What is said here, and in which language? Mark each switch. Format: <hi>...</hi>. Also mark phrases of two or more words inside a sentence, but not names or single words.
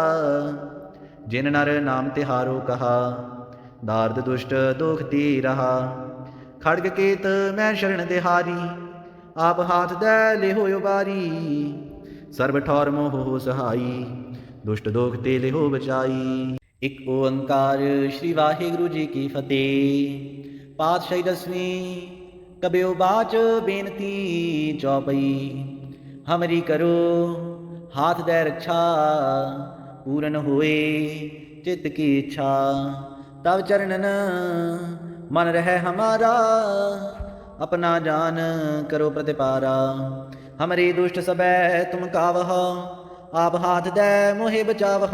<bra>जिन नर नाम तिहारो कहा, दार्द दुष्ट दुखती रहा। खड़ग केत मैं शरण तिहारी, आप हाथ दे लेहो उबारी। सर्व ठौर मोह सहाई, दुष्ट दोख ते लेहो बचाई। एक ओंकार श्री वाहिगुरु जी की फतेह। पातशाही दसवीं कबियो बाच बेनती चौपई। हमरी करो हाथ दे रक्षा, पूरन होए चित्त की इच्छा। तब चरणन मन रहे हमारा, अपना जान करो प्रतिपारा। हमरे दुष्ट सबै तुम कावह, आप हाथ दे मोहे बचावह।</bra>